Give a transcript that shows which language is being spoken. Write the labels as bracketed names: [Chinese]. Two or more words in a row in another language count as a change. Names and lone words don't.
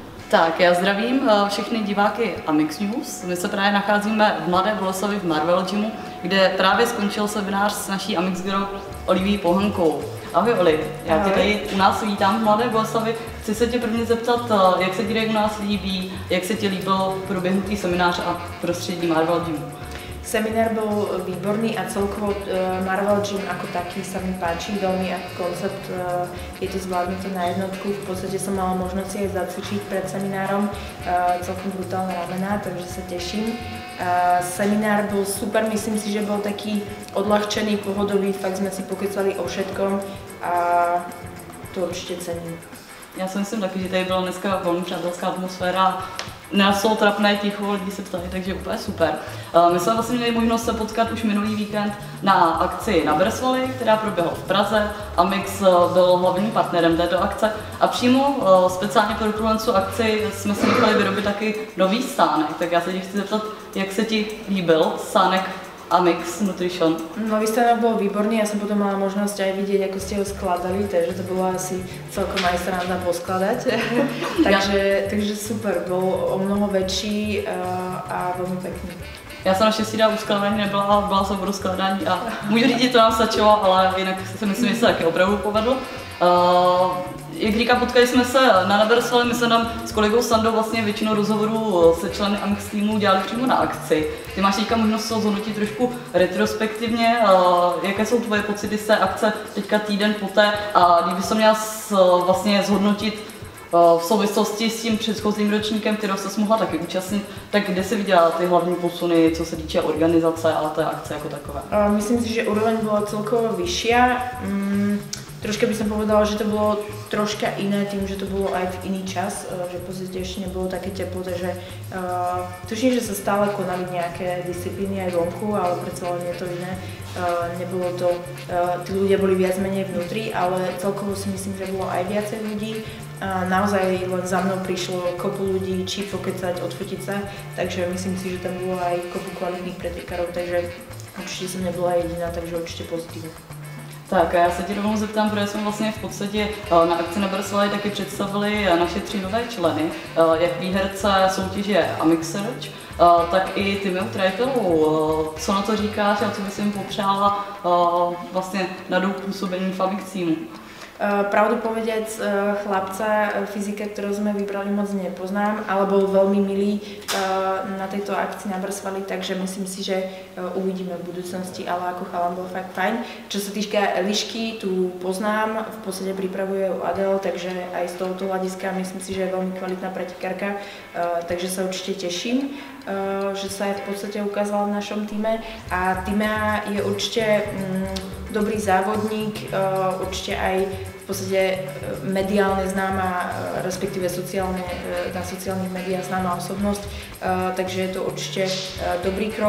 [Czech] Tak, já zdravím všechny diváky Amix News. My se právě nacházíme v Mladé Boleslavi v Marvel Gymu, kde právě skončil seminář s naší Amix Girl Oliví Pohankou. Ahoj Oli, já tě tady u nás vítám v Mladé Boleslavi. Chci se tě prvně zeptat, jak se ti tady u nás líbí, jak se ti líbil proběhnutý seminář a prostředí Marvel Gymu. [Slovak] Seminár bol výborný a celkovo Marvel Gym ako taký sa mi páči, veľmi ako koncept je to zvládnuté na jednotku. V podstate som mala možnosť si aj zacvičiť pred seminárom, celkom brutálne ramená, takže sa teším. Seminár bol super, myslím si, že bol taký odľahčený, pohodový, fakt sme si pokecali o všetkom a to určite cením. [Czech] Já si myslím taky, že tady byla dneska velmi přátelská atmosféra. Nesou trapné ticho, lidi se ptali, takže úplně super. My jsme vlastně měli možnost se potkat už minulý víkend na akci na Bersvali, která proběhla v Praze. Amix byl hlavním partnerem této akce a přímo speciálně pro tuto akci jsme si nechali vyrobit taky nový stánek. Tak já se tě chci zeptat, jak se ti líbil stánek Amix Nutrition? [Slovak] Nový stánok bol výborný, ja som potom mala možnosť aj vidieť, ako ste ho skladali, takže to bolo asi celkom aj sranda poskladať. takže super, bol o mnoho väčší a veľmi pekný. [Czech] Já jsem naštěstí u skladání nebyla, ale byla jsem v rozkládání a můžu říct, že to nám stačilo, ale jinak si myslím, že se taky opravdu povedlo. Jak říká, potkali jsme se na Bersvali, my jsme tam s kolegou Sandou vlastně většinou rozhovorů se členy Amix týmu dělali přímo na akci. Ty máš teďka možnost to zhodnotit trošku retrospektivně, jaké jsou tvoje pocity z té akce teďka týden poté a kdyby se měla vlastně zhodnotit v souvislosti s tím předchozím ročníkem, kterého se mohla taky účastnit, tak kde si viděla ty hlavní posuny, co se týče organizace a té akce jako takové? [Slovak] Myslím si, že úroveň bola celkovo vyššia. Troška by som povedala, že to bolo troška iné tým, že to bolo aj v iný čas, že v podstate ešte nebolo také teplo, takže tuším, že sa stále konali nejaké disciplíny aj vonku, ale predsa len je to iné. Nebolo to, tí ľudia boli viac menej vnútri, ale celkovo si myslím, že bolo aj viacej ľudí. Naozaj len za mnou prišlo kopu ľudí, či pokecať, odfotiť sa, takže myslím si, že tam bolo aj kopu kvalitných pretekárov, takže určite som nebola jediná, takže určite pozitívne. [Czech] Tak a já se ti rovnou zeptám, protože jsme vlastně v podstatě na akci na Bersvali taky představili naše 3 nové členy, jak výherce soutěže Amix Search, tak i Timeu Trajtelovou. Co na to říkáš a co bys jim popřála vlastně na duch působení v Amix týmu? [Slovak] Pravdu povediac, chlapca, fyzika, ktorého sme vybrali, moc nepoznám, ale bol veľmi milý na tejto akcii na Bersvali, takže myslím si, že uvidíme v budúcnosti, ale ako chalan bol fakt fajn. Čo sa týka Elišky, tu poznám, v podstate pripravuje ju Adel, takže aj z tohoto hľadiska myslím si, že je veľmi kvalitná pretekárka, takže sa určite teším, že sa aj v podstate ukázala v našom týme a Timea je určite dobrý závodník, určite aj v podstate mediálne známa, respektíve na sociálnych médiách známa osobnosť, takže je to určite dobrý krok.